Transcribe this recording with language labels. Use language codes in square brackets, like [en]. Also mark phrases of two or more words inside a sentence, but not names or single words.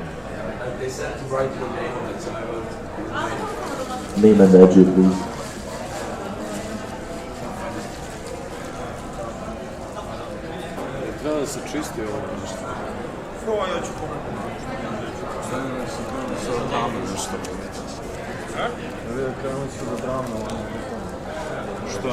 [en] They said to write your name on it, so I wrote. Name and address, please. [sr] Treba da se čisti ovo nešto. Ja ću pomoći. Sa drame nešto. Krenuli su da drame. Što?